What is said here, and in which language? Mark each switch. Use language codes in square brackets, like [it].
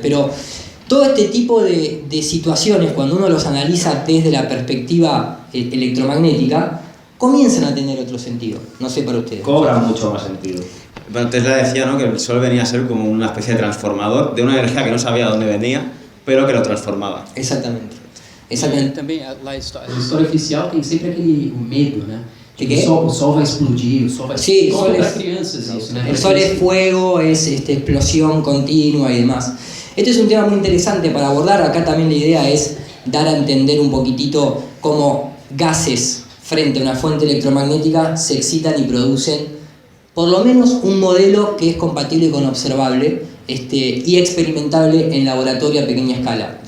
[es] Pero todo este tipo de situaciones, cuando uno los analiza desde la perspectiva electromagnética, comienzan a tener otro sentido. No sé para ustedes. Cobran mucho más sentido. Bueno, Tesla decía, ¿no?, que el Sol venía a ser como una especie de transformador de una energía que no sabía dónde venía, pero que lo transformaba. Exactamente. [pt] Também a história oficial tem sempre aquele medo, né? [es] ¿De qué? [pt] O sol vai explodir, o sol vai... [es] Sí, [pt] como para crianças isso, né? [es] El Sol es fuego, es explosión continua y demás. Este es un tema muy interesante para abordar. Acá también la idea es dar a entender un poquitito cómo gases frente a una fuente electromagnética se excitan y producen por lo menos un modelo que es compatible con observable y experimentable en laboratorio a pequeña escala.